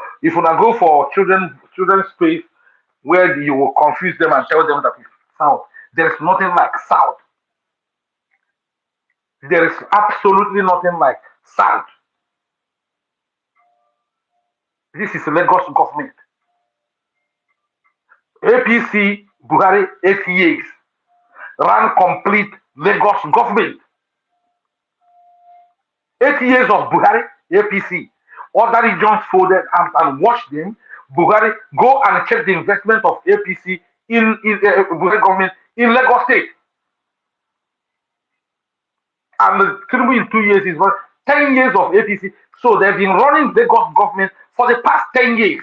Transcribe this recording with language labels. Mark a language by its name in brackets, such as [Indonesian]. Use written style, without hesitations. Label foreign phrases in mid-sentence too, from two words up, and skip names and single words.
[English] If you now go for children's space where you will confuse them and tell them that it's south, there is nothing like south. There is absolutely nothing like south. This is Lagos government. APC Buhari 8 years ran complete Lagos government. 8 years of Buhari APC. Other regions folded arms and watched them. Buhari go and check the investment of APC in Buhari government in Lagos State. And Tinubu in 2 years is 10 years of APC. So they've been running Lagos government for the past 10 years.